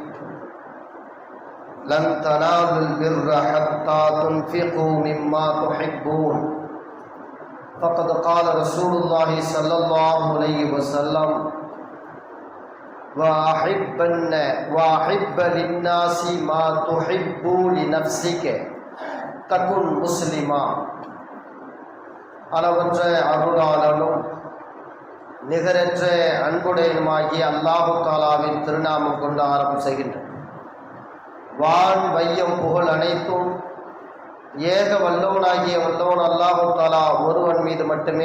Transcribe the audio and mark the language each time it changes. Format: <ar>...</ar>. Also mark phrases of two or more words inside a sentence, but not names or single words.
<ar>لن تنالوا البر حتى تنفقوا مما تحبون فقد قال رسول الله صلى الله عليه وسلم وأحب للناس ما تحب لنفسك تكن مسلما.</ar> <ta>அளவற்ற அருளாளனும் நிகரற்ற அன்புடையனுமாகிய அல்லாஹு தாலாவின் திருநாமம் கொண்டு ஆரம்பம் செய்கின்றன. வான் வையம் புகழ் அனைத்தும் ஏக வல்லவனாகிய வல்லவன் அல்லாஹு தாலா ஒருவன் மீது மட்டுமே</ta>